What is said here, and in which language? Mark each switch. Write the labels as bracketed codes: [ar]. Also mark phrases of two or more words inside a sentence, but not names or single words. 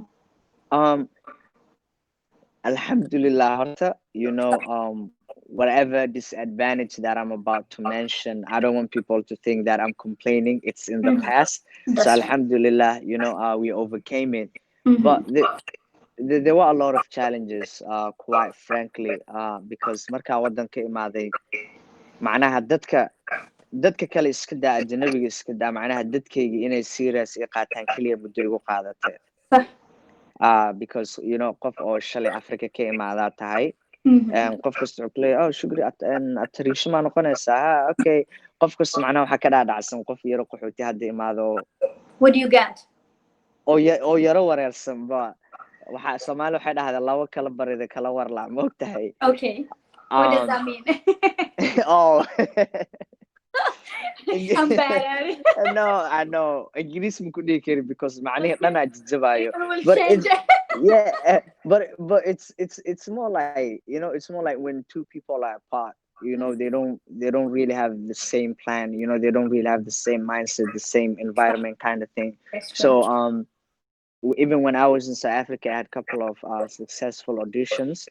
[en] um Alhamdulillah, horta, whatever disadvantage that I'm about to mention, I don't want people to think that I'm complaining. It's in the Mhm. past. So That's right. Alhamdulillah, we overcame it. But Mm-hmm. there were a lot of challenges, quite frankly, because [so] markaa wadanka imaaday, macnaha dadka kale iska daa, ajanabiga iska daa, macnaha dadkayga inay serious i qaataan keliya muddo igu qaadatay. Because qof oo shalay Africa ka imaadaa tahay. Mm-hmm. Qof kasta wuxuu ku leeyahay, oh Shukri, atariisho maa noqonaysaa? Ha, okay. Qof kasta macnaha waxaa ka dhaadhacsan qof yaro qaxooti hadda imaado, [en] What do you get? [so] oo yaro wareersan ba. Soomaali waxay dhahdaa labo kala barida kala warlac, ma ogtahay? [en] Okay. What does Um, that mean? oh. I'm bad at it. No, I know. [so] Ingiriis ma ku dhihi kari because macnihi dhan aa [en] It [so] jajabayo. [en] will But change. it's yeah, but it's more like, it's more like when two people are apart, they don't really have the same plan, they don't really have the same mindset, the same environment kind of thing. That's true. So even when I was in South Africa, I had a couple of successful auditions.